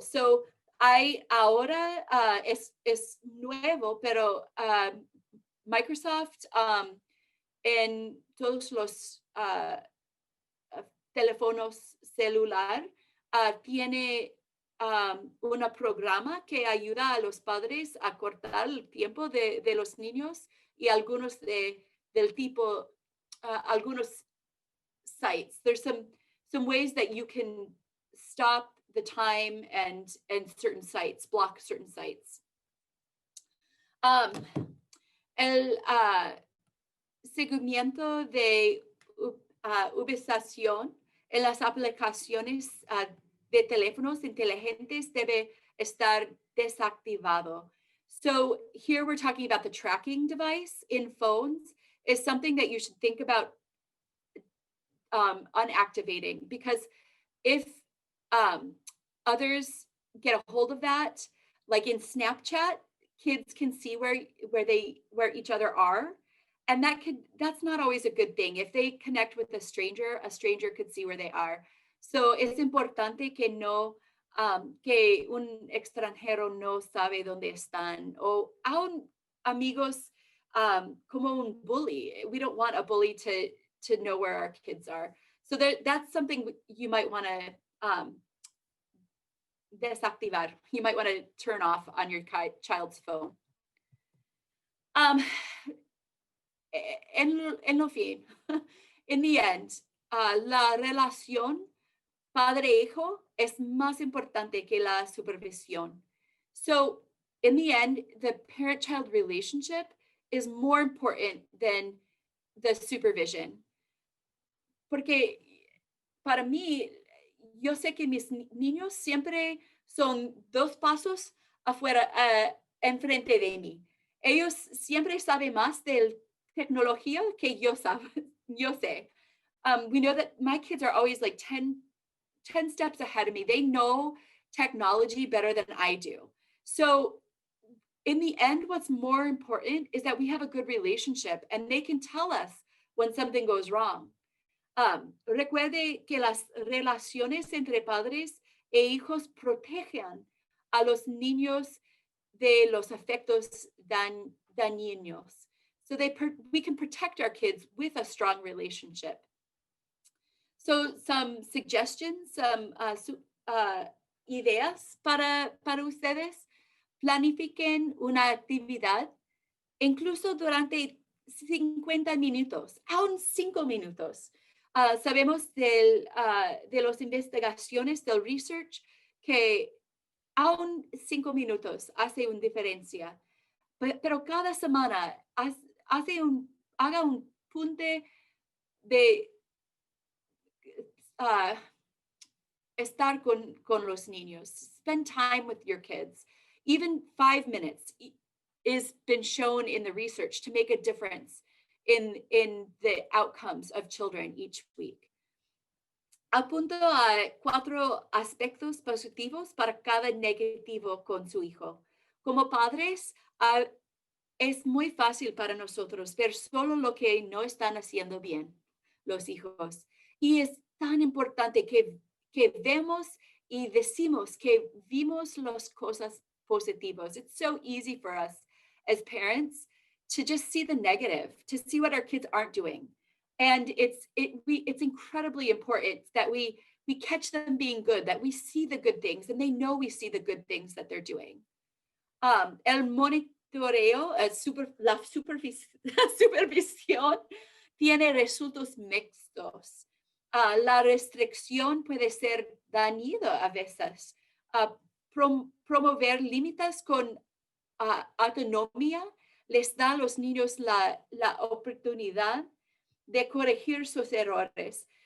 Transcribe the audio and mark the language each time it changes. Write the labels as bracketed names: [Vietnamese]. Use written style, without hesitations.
[Spanish] So hay ahora, es nuevo, pero Microsoft en todos los teléfonos celular tiene un programa que ayuda a los padres a cortar el tiempo de los niños y algunos del tipo, algunos sites. [English] There's some ways that you can stop the time and certain sites, block certain sites. [Spanish] El seguimiento de ubicación en las aplicaciones de teléfonos inteligentes debe estar desactivado. [English] So here we're talking about the tracking device in phones is something that you should think about unactivating, because if others get a hold of that, like in Snapchat, kids can see where each other are, and that's not always a good thing. If they connect with a stranger could see where they are. [Spanish] So es importante que no, que un extranjero no sabe dónde están, o aún amigos, como un bully. [English] We don't want a bully to know where our kids are. So that's something you might want to [Spanish] desactivar. [English] You might want to turn off on your child's phone. [Spanish] En lo fin, [English] in the end, [Spanish] la relación padre-hijo es más importante que la supervisión. [English] So in the end, the parent-child relationship is more important than the supervision. [Spanish] Porque para mí, yo sé que mis niños siempre son 2 pasos afuera, enfrente de mí. Ellos siempre saben más de tecnología que yo sé. [English] We know that my kids are always like 10 steps ahead of me. They know technology better than I do. So in the end, what's more important is that we have a good relationship and they can tell us when something goes wrong. [Spanish] Recuerde que las relaciones entre padres e hijos protegen a los niños de los efectos dañinos. [English] So we can protect our kids with a strong relationship. So some suggestions, some ideas [Spanish] para ustedes. Planifiquen una actividad, incluso durante 50 minutos, aún 5 minutos. Sabemos de las investigaciones, del research, que aún 5 minutos hace una diferencia. Pero cada semana haga un punto de estar con los niños. [English] Spend time with your kids. Even 5 minutes is been shown in the research to make a difference in the outcomes of children each week. [Spanish] Apunto a 4 aspectos positivos para cada negativo con su hijo. Como padres, es muy fácil para nosotros ver solo lo que no están haciendo bien los hijos. Y es tan importante que vemos y decimos que vimos las cosas positivas. [English] It's so easy for us as parents to just see the negative, to see what our kids aren't doing. And it's incredibly important that we catch them being good, that we see the good things, and they know we see the good things that they're doing. [Spanish] El monitoreo, la supervisión tiene resultados mixtos. La restricción puede ser dañida a veces. Promover límites con autonomía les da a los niños la oportunidad de corregir sus errores.